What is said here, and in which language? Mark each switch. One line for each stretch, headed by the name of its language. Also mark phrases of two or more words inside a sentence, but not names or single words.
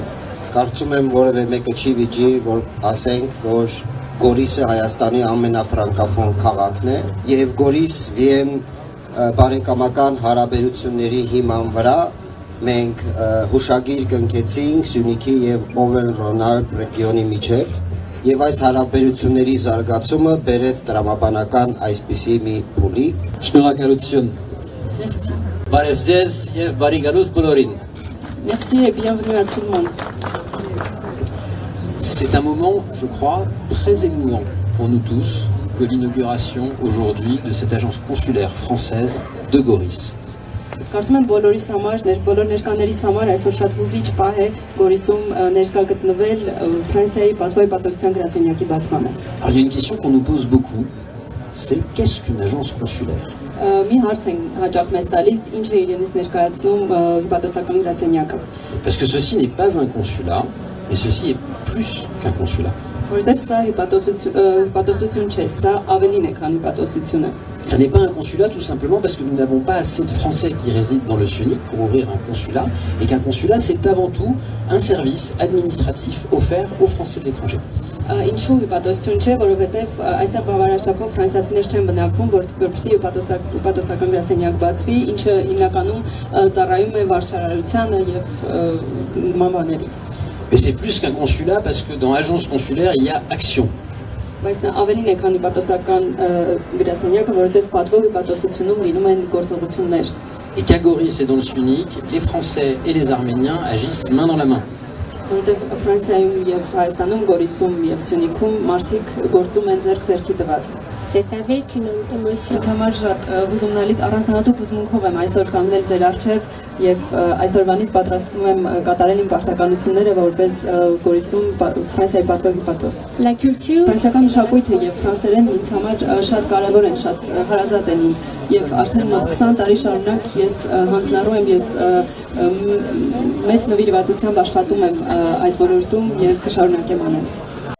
Armenian: Կարծում եմ որևէ մեկը չի վիճի որ ասենք որ Գորիսը Հայաստանի ամենաֆրանկաֆոն քաղաքն է եւ Գորիս-Վիեն բարեկամական հարաբերությունների հիման վրա մենք հուշագիր կնքեցինք Սյունիքի եւ Օվեր-Ռոնալդ ռեգիոնի միջև եւ այս հարաբերությունների զարգացումը բերեց տրամաբանական այսպիսի մի փուլի Շնորհակալություն։ Բարև ձեզ եւ բարի գալուստ բոլորին։
French: Merci et bienvenue à tout le monde. C'est un moment, je crois, très émouvant pour nous tous que l'inauguration aujourd'hui de cette agence consulaire française de Goris.
Armenian: Կարծում եմ բոլորիս համար, բոլոր ներկաներիս համար այսօր շատ հուզիչ պահ է Գորիսում ներկա գտնվել Ֆրանսիայի պատվո հիպատոսության գրասենյակի բացմանը։
French: Alors il y a une question qu'on nous pose beaucoup, c'est qu'est-ce qu'une agence consulaire?
Armenian: Մի հարց են հաճախ մեզ տալիս, ինչ է իրենից ներկայացնում հիպատոսական գրասենյակը։
French: Parce que ceci n'est pas un consulat, mais ceci est plus qu'un consulat.
Armenian: Որտեղ սա հիպատոսություն չէ, սա ավելին է, քան հիպատոսությունը։
French: Ça n'est pas un consulat tout simplement parce que nous n'avons pas assez de Français qui résident dans le Sunic pour ouvrir un consulat et qu'un consulat c'est avant tout un service administratif offert aux Français de l'étranger.
Armenian: Ինչու հիպատոսություն չէ, որովհետև այստեղ բավարարչափով ֆրանսիացիներ չեն բնակվում, որպեսզի հիպատոսական գրասենյակ բացվի, ինչը հիմնականում ծառայում է վարչարարությանը եւ նման բաների։
French: Mais c'est plus qu'un consulat parce que dans l'agence consulaire il y a action.
Armenian: Բայց նա ավելին է քան հիպատոսական գրասենյակը, որովհետև պատվո հիպատոսությունում լինում են գործողություններ։
French: Et qu'à Goris et dans le Sunic, les Français et les Arméniens agissent main dans la main.
Armenian: Որովհետև Ֆրանսիայում եւ Հայաստանում, Գորիսում եւ Սյունիքում մարդիկ գործում են ձեռք-ձեռքի տված։
French: C'est avec une émotion.
Armenian: Ինձ համար շատ հուզումնալից առանձնահատուկ հուզմունքով եմ այսօր կանգնել ձեր առջև եւ այսօրվանից պատրաստվում եմ կատարել իմ պարտականությունները որպես Գորիսում Ֆրանսիայի պատվո հիպատոս։
French: La culture.
Armenian: Ֆրանսիական մշակույթը եւ ֆրանսերեն ինձ համար շատ կարեւոր են, շատ հարազատ են ինձ եւ արդեն մոտ 20 տարի շարունակ ես հանձնառու եմ, ես մեծ նվիրվածությամբ աշխատում եմ այդ ոլորտում եւ կշարունակեմ անել։